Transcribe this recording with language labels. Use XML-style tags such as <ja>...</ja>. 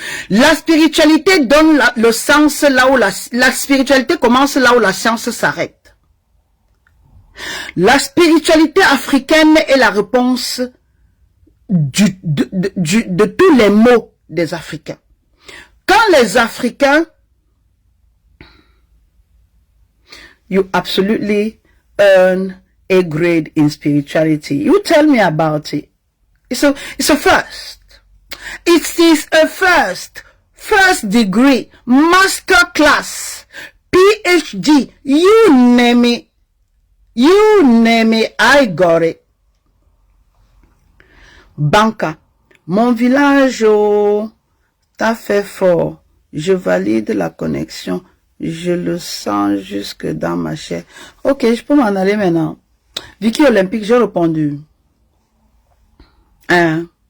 <fr>La spiritualité donne le sens là où la spiritualité commence là où la science s'arrête. La spiritualité africaine est la réponse de tous les maux des Africains. Quand les Africains,</fr> <en>you absolutely earn a grade in spirituality. You tell me about it. It's a first. It is a first degree, master class, PhD, you name it. You name it, I got it.</en> <fr>Banca, mon village, oh, t'as fait fort. Je valide la connexion. Je le sens jusque dans ma chair. Ok, je peux m'en aller maintenant. Vicky Olympique, j'ai répondu. Hein?</fr>